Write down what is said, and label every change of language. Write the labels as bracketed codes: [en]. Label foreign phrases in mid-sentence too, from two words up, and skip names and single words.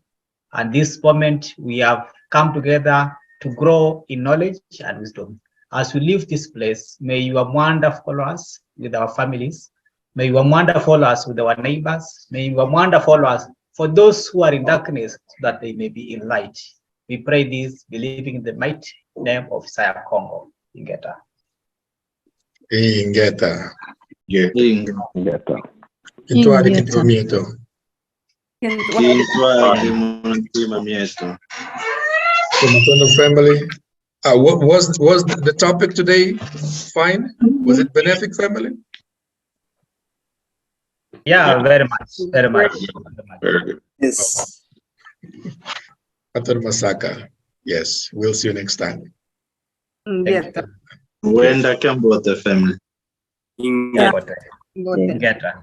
[en] And this moment we have come together to grow in knowledge and wisdom. As we leave this place, may your wonder follow us with our families. May your wonder follow us with our neighbors. May your wonder follow us for those who are in darkness, so that they may be in light. We pray this, believing in the might name of Isaiah Congo, Ingeta. Ingeta. Ingeta. [kg] Kitwali kitu mieto. Kitwali muntima mieto. [en] Matondo family. What was the topic today? Fine. Was it benefic family? Yeah, very much. Very much. Very good. Yes. Pator Masaka. Yes. We'll see you next time. Ingeta. [kg] Wenda Kambota [en] family. Ingeta. Ingeta.